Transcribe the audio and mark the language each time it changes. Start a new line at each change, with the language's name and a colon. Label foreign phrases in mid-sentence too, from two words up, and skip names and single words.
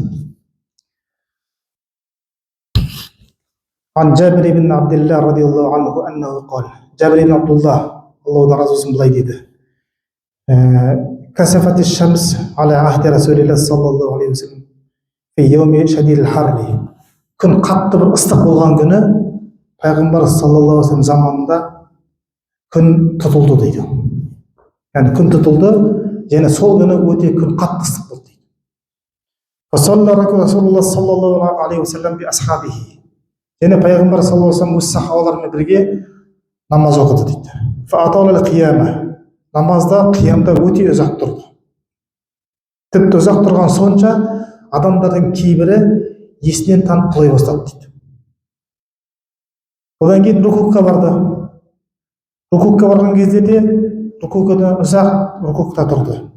Arabic: عن جابر بن عبد الله رضي الله عنه أنه قال جابر بن عبد الله الله
Turkish: razı olsun
Kazakh: былай дейді.
Arabic: كسفت الشمس على عهد رسول الله صلى الله عليه وسلم في يوم شديد الحر.
Kazakh: Күн қатты бір ыстық болған күні пайғамбар
Arabic: صلى الله عليه وسلم
Kazakh: заманында күн тұтылды дейді. Яғни күн тұтылды және сол күні өте күн қатты ыстық болды дейді.
Arabic: فصلى رسول الله صلى الله عليه وسلم بأصحابه.
Kazakh: Және пайғамбар
Arabic: صلى الله عليه وسلم
Kazakh: өз сахабаларымен бірге намаз оқыды дейді.
Arabic: فأطال القيامة.
Kazakh: Намазда қиямда өте ұзақ тұрды. Тіпті ұзақ тұрған сонша адамдардың кейбірі есінен танып құлай бастады дейді. Одан кейін рукукқа барды. Рукукқа барған кезде де рукукта ұзақ рукукта тұрды.